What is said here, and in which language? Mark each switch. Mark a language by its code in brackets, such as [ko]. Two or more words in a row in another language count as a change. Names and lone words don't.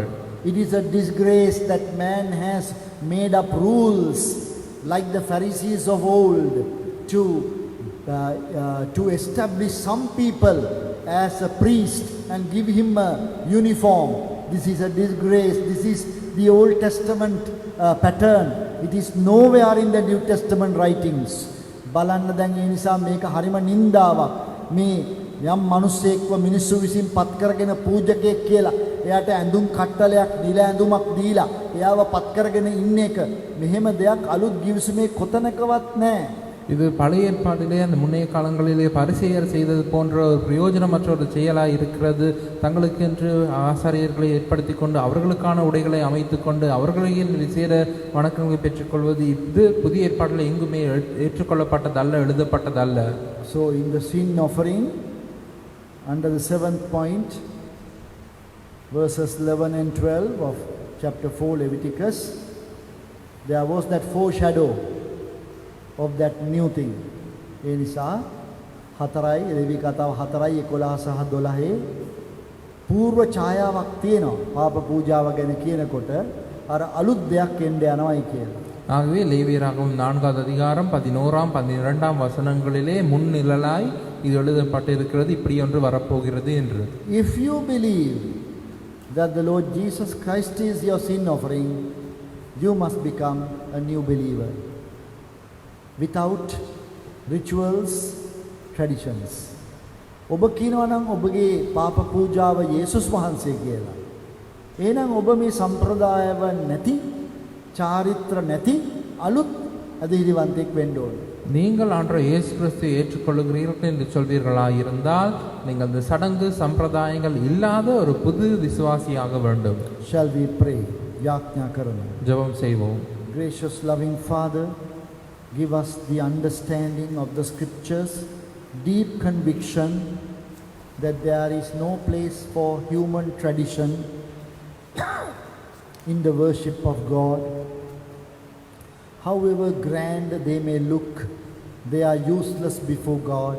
[en] It is a disgrace that man has made up rules like the Pharisees of old to establish some people as a priest and give him a uniform. This is a disgrace. This is the Old Testament pattern. It is nowhere in the New Testament writings. [si] බලන්න දැන් ඒ නිසා මේක හරිම නින්දාවක්. මේ යම් මිනිස්සෙක්ව මිනිස්සු විසින් පත් කරගෙන පූජකයෙක් කියලා එයාට ඇඳුම් කට්ටලයක් නිල ඇඳුමක් දීලා එයාව පත් කරගෙන ඉන්න එක මෙහෙම දෙයක් අලුත් ගිවිසුමේ කොතනකවත් නැහැ. [ta] இது பழைய ஏற்பாட்டிலே அந்த முன்னைய காலங்களிலே பரிசேயர் செய்தது போன்ற ஒரு பிரயோஜனமற்ற ஒரு செயலாக இருக்கிறது. தங்களுக்கென்று ஆசாரியர்களை ஏற்படுத்தி கொண்டு அவர்களுக்கான உடைகளை அமைத்து கொண்டு அவர்களின் விசேட வணக்கங்களை பெற்றுக்கொள்வது இது புதிய ஏற்பாட்டில் எங்குமே ஏற்றுக்கொள்ளப்பட்டதல்ல, எழுதப்பட்டதல்ல. [en] So in the sin offering under the 7th point, verses 11 and 12 of chapter 4 Leviticus, there was that foreshadow of that new thing. [si] ඒ නිසා 4යි ලෙවි කතාව 4යි 11 සහ 12 පූර්ව ඡායාවක් තියෙනවා පාප පූජාව ගැන කියනකොට අර අලුත් දෙයක් එන්න යනවායි කියලා. [ta] ஆகவே லேவியராகவும் 4வது அதிகாரம் 11ஆம் 12ஆம் வசனங்களிலே முன்னிழலாய் இது எழுதப்பட்டிருக்கிறது, இப்படி ஒன்று வரப்போகிறது என்று. [en] If you believe that the Lord Jesus Christ is your sin offering, you must become a new believer without rituals, traditions. [si] ඔබ කියනවා නම් ඔබගේ පාප පූජාව යේසුස් වහන්සේ කියලා. එහෙනම් ඔබ මේ සම්ප්‍රදායව නැති, චාරිත්‍ර නැති අලුත් අධිහිරිවන්තෙක් වෙන්න ඕනේ. [ta] நீங்கள் ஆண்டவர் இயேசு கிறிஸ்துவை ஏற்றுக்கொள்கிறீர்கள் என்று சொல்வீர்களாக இருந்தால் நீங்கள் அந்த சடங்கு சம்பிரதாயங்கள் இல்லாத ஒரு புது விசுவாசியாக வேண்டும். [en] Shall we pray? [si] යාඥා කරමු. [ta] ஜெபம் செய்வோம். [en] Gracious loving Father, give us the understanding of the scriptures, deep conviction that there is no place for human tradition in the worship of God. However grand they may look, they are useless before God.